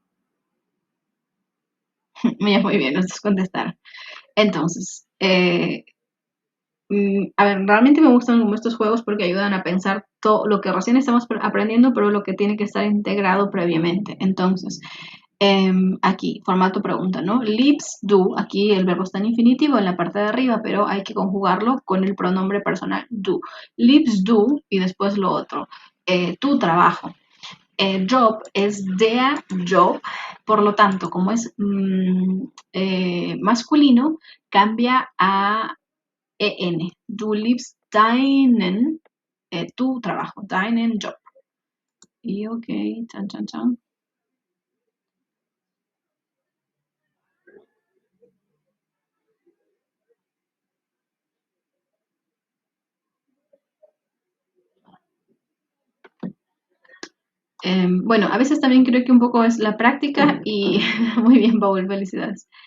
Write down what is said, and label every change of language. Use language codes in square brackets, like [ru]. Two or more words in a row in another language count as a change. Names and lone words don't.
[es] Muy bien, estos contestaron. Entonces, a ver, realmente me gustan como estos juegos porque ayudan a pensar todo lo que recién estamos aprendiendo, pero lo que tiene que estar integrado previamente. Entonces, aquí, formato pregunta, ¿no? [de] Liebst du, [es] aquí el verbo está en infinitivo en la parte de arriba, pero hay que conjugarlo con el pronombre personal du. [de] Liebst du [es] y después lo otro. Tu trabajo. Job es [de] der Job, [es] por lo tanto, como es masculino, cambia a en. [de] Du liebst deinen, [es] tu trabajo, [de] deinen Job. [es] Y ok, chan, chan, chan. Bueno, a veces también creo que un poco es la práctica y muy bien, Paul, felicidades.